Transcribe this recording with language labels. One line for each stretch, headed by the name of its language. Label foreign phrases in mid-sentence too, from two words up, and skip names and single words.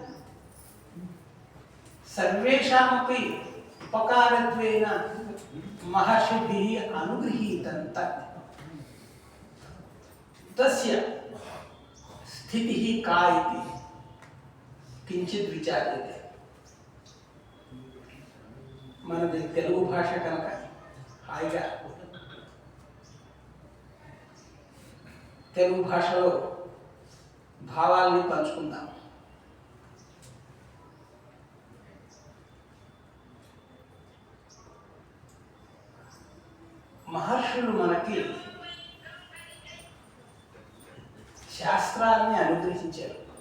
Sanskrit: सर्वेषामपि उपकारत्वेन महर्षिभिः अनुगृहीतं तत् तस्य स्थितिः का इति किंचित् विचार्यते।
Telugu: మనది తెలుగు భాష కనుక హాయిగా తెలుగు భాషలో భావాల్ని పంచుకుందాం. మహర్షులు మనకి శాస్త్రాన్ని అనుగ్రహించారు.